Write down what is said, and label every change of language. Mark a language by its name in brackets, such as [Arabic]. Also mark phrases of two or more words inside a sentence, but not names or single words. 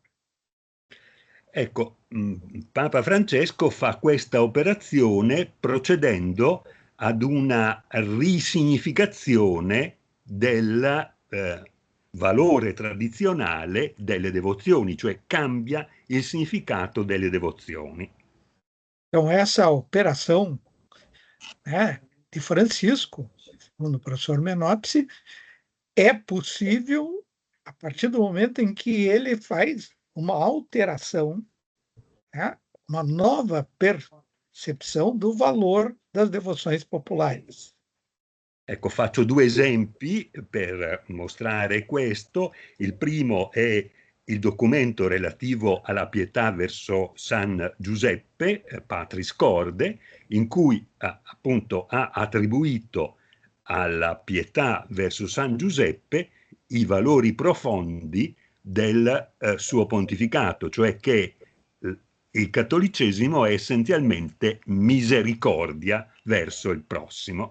[Italian] Ecco, Papa Francesco fa questa operazione procedendo ad una risignificazione del valore tradizionale delle devozioni, cioè cambia il significato delle devozioni. [Portuguese] Então, essa operação, né, de Francisco, segundo o professor Menopsi, é possível a partir do momento em que ele faz uma alteração, né, uma nova percepção do valor das devoções populares. [Italian] Ecco, faccio due esempi per mostrare questo. Il primo è il documento relativo alla pietà verso San Giuseppe, Patris Corde, in cui appunto ha attribuito alla pietà verso San Giuseppe i valori profondi del suo pontificato, cioè che il cattolicesimo è essenzialmente misericordia verso il prossimo.